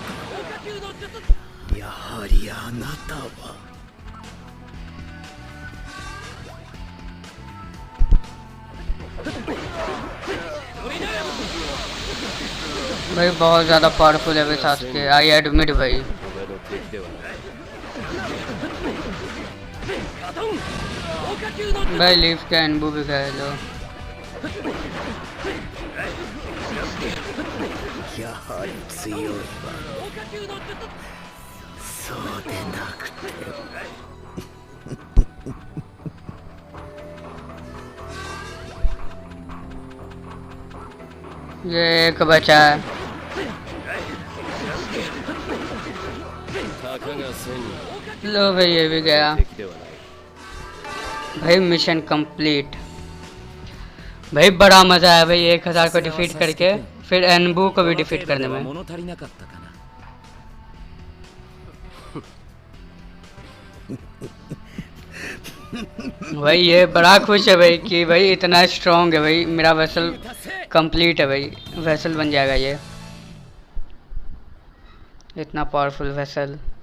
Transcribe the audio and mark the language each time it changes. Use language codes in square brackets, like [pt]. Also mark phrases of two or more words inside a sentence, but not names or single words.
[ja] やはりあなたは。 [hi] भाई बहुत ज़्यादा पावरफुल है भाई सास्के, [en] I admit [hi] भाई। [ja] 俺の敵ではない。 [hi] भाई लीफ का एनबू भी गए लो। [ja] やはり強いわ。そうでなくて。 [hi] ये एक बचा है। [ja] たかが千人 [hi] लो भाई ये भी गया। [ja] 敵ではない。 [hi] भाई [en] mission complete. [hi] भाई बड़ा मजा आया भाई 1000 को डिफीट करके, फिर एनबू को भी डिफीट करने में। [ja] 物足りなかったかな [hi] भाई ये बड़ा खुश है भाई कि भाई इतना स्ट्रॉन्ग है भाई, मेरा [en] vessel complete [hi] है भाई, वेसल बन जाएगा ये, इतना [en] powerful vessel.